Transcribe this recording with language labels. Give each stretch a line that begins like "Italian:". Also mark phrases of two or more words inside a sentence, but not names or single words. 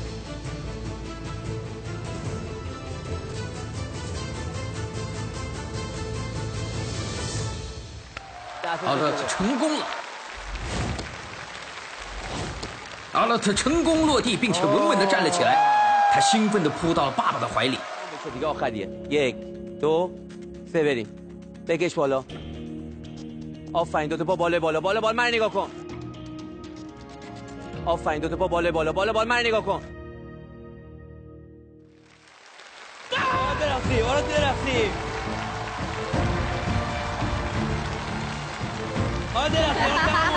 Chinese: 奥勒特成功了，奥勒特成功落地，并且稳稳地站了起来。他兴奋地扑到了爸爸的怀里。
Persian: دیگه آخریه 1 2 3 بریم بکش بالا آفرین دو تا پا بالا من نگاه کن آفرین دو تا پا بالا من نگاه کن درختی